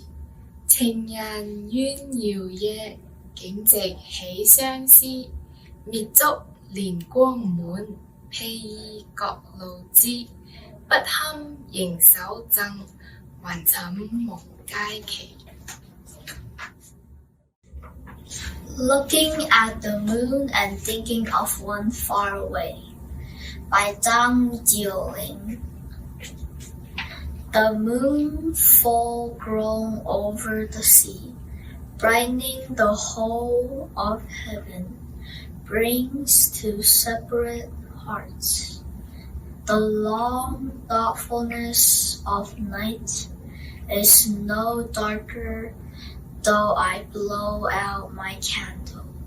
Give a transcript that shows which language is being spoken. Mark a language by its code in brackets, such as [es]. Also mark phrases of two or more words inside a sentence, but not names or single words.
[zh] 情人怨遙夜，竟夕起相思。滅燭憐光滿，披衣各路枝。不堪盈手贈，還寢夢佳期。 [en] Looking at the moon and thinking of one far away by Zhang Jiuling. The moon full grown over the sea, brightening the whole of heaven, brings to separate hearts the long thoughtfulness of night is no darker though I blow out my candle.